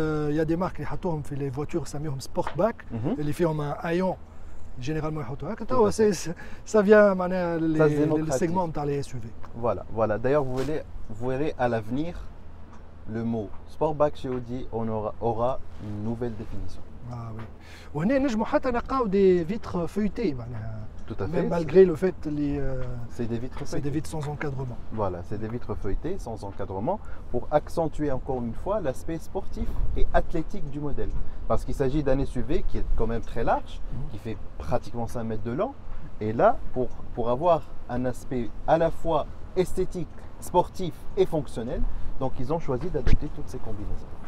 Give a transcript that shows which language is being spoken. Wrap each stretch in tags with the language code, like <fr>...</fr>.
<fr>Il y a des marques qui ont fait les voitures, ça met Sportback, et les fait en un haillon. Généralement, ça vient le segment dans les SUV. Voilà. D'ailleurs, vous verrez à l'avenir, le mot Sportback chez Audi aura une nouvelle définition. Ah oui.</fr> <ar>وهنا نجموا حتى نلقاو</ar> <fr>des vitres feuilletées</fr> <ar>معناها.</ar> <fr>Tout à fait. Même malgré le fait c'est des vitres feuilletées. C'est des vitres sans encadrement. Voilà, c'est des vitres feuilletées sans encadrement pour accentuer encore une fois l'aspect sportif et athlétique du modèle. Parce qu'il s'agit d'un SUV qui est quand même très large, qui fait pratiquement 5 mètres de long. Et là, pour avoir un aspect à la fois esthétique, sportif et fonctionnel, donc ils ont choisi d'adopter toutes ces combinaisons.</fr>